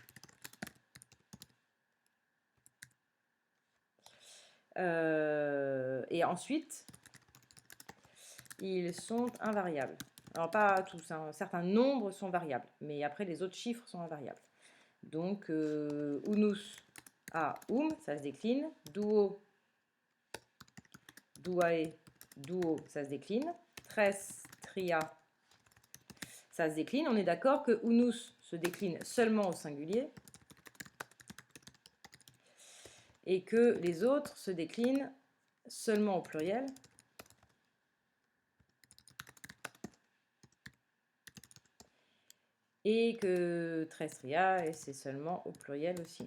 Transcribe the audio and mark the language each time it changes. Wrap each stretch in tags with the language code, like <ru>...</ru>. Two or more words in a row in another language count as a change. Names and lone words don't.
<fr>Et ensuite, ils sont invariables. Alors pas tous, hein, certains nombres sont variables, mais après les autres chiffres sont invariables. Donc unus a ça se décline.</fr> <la>Duo, duae, duo,</la> <fr>ça se décline.</fr> <la>Tres, tria,</la> <fr>ça se décline. On est d'accord que unus se décline seulement au singulier et que les autres se déclinent seulement au pluriel. Et que tresria, et c'est seulement au pluriel aussi.</fr>